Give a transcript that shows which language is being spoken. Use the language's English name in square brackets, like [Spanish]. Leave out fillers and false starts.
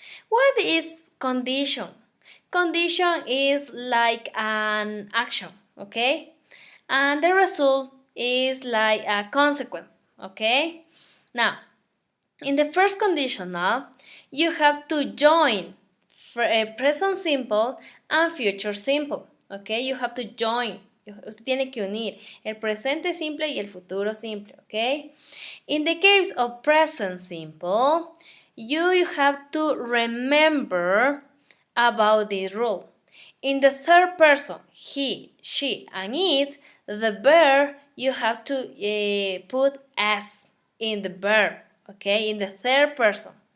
[English] What is condition? Condition is like an action, okay? And the result is like a consequence, okay? Now, in the first conditional, you have to join present simple and future simple, okay? You have to join. [Spanish] Usted tiene que unir el presente simple y el futuro simple, okay? [English] In the case of present simple, you have to remember about this rule. In the third person, he, she, and it, the verb, you have to put s in the verb, okay, in the third person.